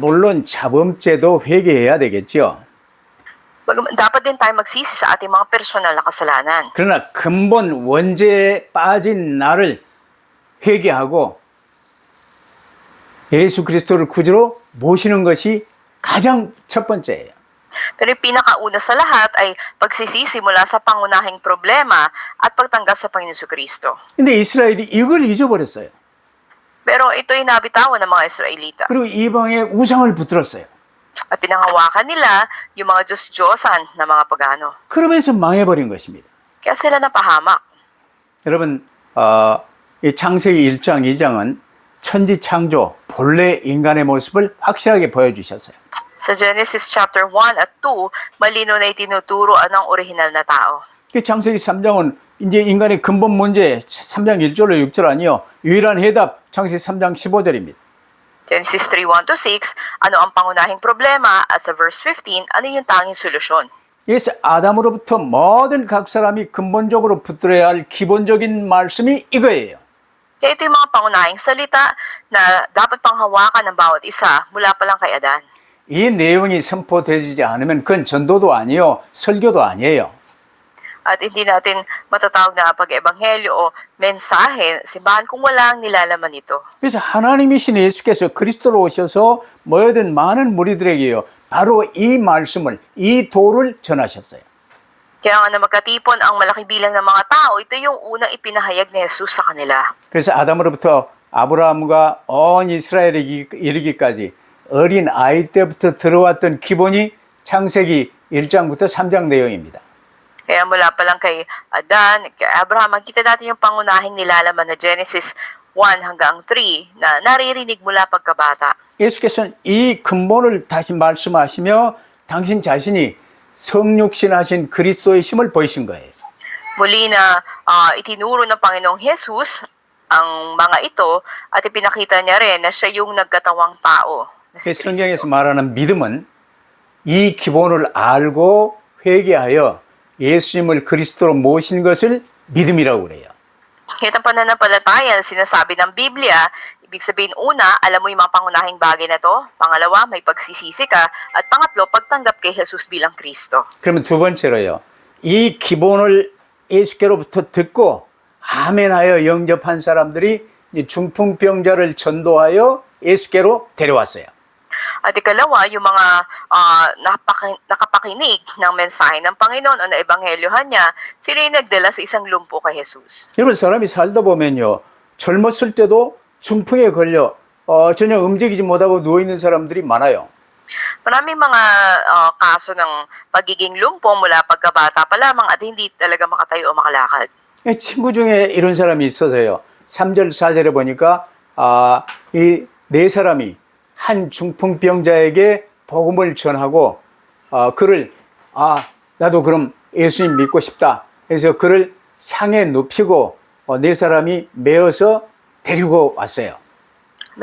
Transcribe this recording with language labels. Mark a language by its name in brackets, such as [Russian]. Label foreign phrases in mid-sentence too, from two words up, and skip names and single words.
[Korean] 물론 자범죄도 회개해야 되겠죠. [Filipino] Dapat din tayo magsisi sa ating mga personal na kasalanan. [Korean] 그러나 근본 원죄에 빠진 나를 회개하고 예수 그리스도를 구주로 모시는 것이 가장 첫 번째예요. [Filipino] Pero yung pinakauna sa lahat ay pagsisisi mula sa pangunahing problema at pagtanggap sa Panginoon Kristo. [Korean] 근데 이스라엘이 이걸 잊어버렸어요. [Filipino] Pero ito ay nabitawan ng mga Israelita. [Korean] 그리고 이방에 우상을 붙들었어요. [Filipino] At pinangawakan nila yung mga Diyos-Diyosan na mga pagano. [Korean] 그러면서 망해버린 것입니다. [Filipino] Kaya sila napahamak. [Korean] 여러분, 이 창세기 1장, 2장은 천지 창조, 본래 인간의 모습을 확실하게 보여주셨어요. [Filipino] Sa Genesis chapter 1 at 2, malino na itinuturo ang orihinal na tao. [Korean] 창세기 3장은 이제 인간의 근본 문제 3장 1절로 6절 아니요. 유일한 해답 창세기 3장 15절입니다. [Filipino] Genesis 3:1-6, ano ang pangunahing problema? At sa verse 15, ano yung tanging solusyon? [Korean] 그래서 아담으로부터 모든 각 사람이 근본적으로 붙들어야 할 기본적인 말씀이 이거예요. [Filipino] Kaya ito yung mga pangunahing salita na dapat panghawakan ng bawat isa mula pa lang kay Adan. [Korean] 이 내용이 선포되지 않으면 그건 전도도 아니요. 설교도 아니에요. [Filipino] At hindi natin matatawag na pag-ebanghelyo o mensahe, simbahan kung wala ang nilalaman nito. [Korean] 그래서 하나님이신 예수께서 그리스도로 오셔서 모여든 많은 무리들에게요. 바로 이 말씀을, 이 도를 전하셨어요. [Filipino] Kaya nga na magkatipon ang malaki bilang ng mga tao, ito yung unang ipinahayag ni Jesus sa kanila. [Korean] 그래서 아담으로부터 아브라함과 온 이스라엘에 이르기까지 어린 아이 때부터 들어왔던 기본이 창세기 1장부터 3장 내용입니다. [Filipino] Kaya mula pa lang kay Adan, kay Abraham, makita natin yung pangunahing nilalaman na Genesis 1 hanggang 3 na naririnig mula pagkabata. [Korean] 예수께서는 이 근본을 다시 말씀하시며 당신 자신이 성육신하신 그리스도의 힘을 보이신 거예요. [Filipino] Muli na itinuro ng Panginoong Jesus ang mga ito at ipinakita niya rin na siya yung nagkatawang tao. Na si [Korean] 성경에서 [Filipino] Kristo. [Korean] 말하는 믿음은 이 기본을 알고 회개하여 예수님을 그리스도로 모신 것을 믿음이라고 그래요. [Filipino] Kahit ang pananampalataya na sinasabi ng Biblia, ibig sabihin una, alam mo yung mga pangunahing bagay na to. Pangalawa, may pagsisisi ka. At pangatlo, pagtanggap kay Jesus bilang Kristo. [Korean] 그러면 두 번째로요. 이 기본을 예수께로부터 듣고 아멘하여 영접한 사람들이 중풍병자를 전도하여 예수께로 데려왔어요. [Filipino] At ikalawa, yung mga nakapakinig ng mensahe ng Panginoon o na ebanghelyohan niya, sila yung nagdala sa isang lumpo kay Jesus. [Korean] 여러분 사람이 살다 보면요. 젊었을 때도 중풍에 걸려 전혀 움직이지 못하고 누워있는 사람들이 많아요. [Filipino] Maraming mga kaso ng pagiging lumpo mula pagkabata pa lamang at hindi talaga makatayo o makalakad. [Korean] 친구 중에 이런 사람이 있어서요. 3절, 4절에 보니까 이 네 사람이 한 중풍병자에게 복음을 전하고 그를 나도 그럼 예수님 믿고 싶다. 그래서 그를 상에 눕히고 네 사람이 메어서 데리고 왔어요.